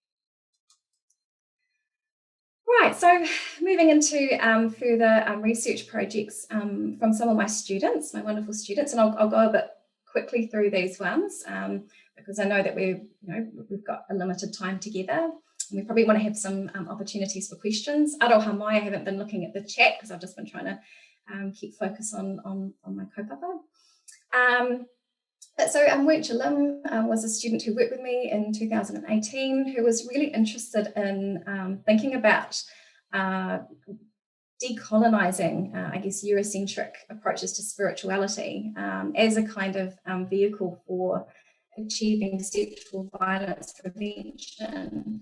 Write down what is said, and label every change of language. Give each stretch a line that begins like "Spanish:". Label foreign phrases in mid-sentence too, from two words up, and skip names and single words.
English: Right, so moving into further research projects from some of my students, my wonderful students, and I'll go a bit quickly through these ones because I know that we've got a limited time together. we probably want to have some opportunities for questions.
Māori: Aroha mai,
English: I haven't been looking at the chat because I've just been trying to keep focus on my kaupapa. But so Wercha Lim was a student who worked with me in 2018 who was really interested in thinking about decolonising, I guess, Eurocentric approaches to spirituality as a kind of vehicle for achieving sexual violence prevention.